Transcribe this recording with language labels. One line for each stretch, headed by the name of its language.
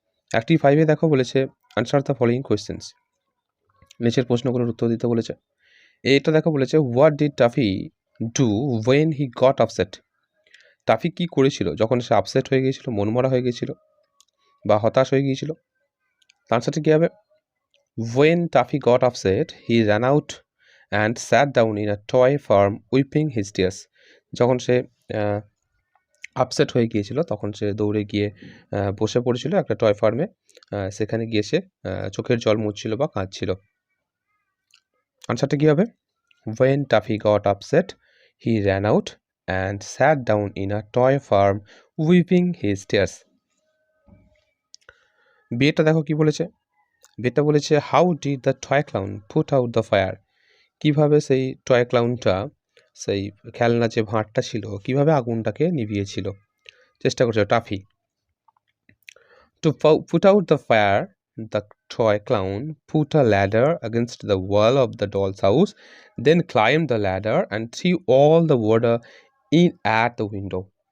Bangla: Activity 5-এ দেখো বলেছে answer the following questions, নিচের প্রশ্নগুলোর উত্তর দিতে বলেছে। এটা দেখো বলেছে what did toffee do when he got upset. Toffee কী করেছিল যখন সে আপসেট হয়ে গিয়েছিল, মনমরা হয়ে গিয়েছিল বা হতাশ হয়ে গিয়েছিল? আনসারটা কী হবে?
English: When Taffy got upset, he ran out and sat down in a toy farm weeping his tears.
Bangla: যখন সে আপসেট হয়ে গিয়েছিল তখন সে দৌড়ে গিয়ে বসে পড়েছিল একটা টয় ফার্মে, সেখানে গিয়ে সে চোখের জল মুছছিল বা কাঁদছিল। আনসারটা কী হবে?
English: When Taffy got upset, he ran out and sat down in a toy farm weeping his tears.
Bangla: বিয়েটা দেখো কি বলেছে, বিয়েটা বলেছে how did the toy clown put out the fire. কীভাবে সেই টয় ক্লাউনটা, সেই খেলনা যে ভাঁড়টা ছিল, কীভাবে আগুনটাকে নিভিয়েছিল, চেষ্টা করছিল toffee. To put out the fire the toy clown put a ladder
English: against the wall of the doll's house, then climbed the ladder and threw all the water in at the window.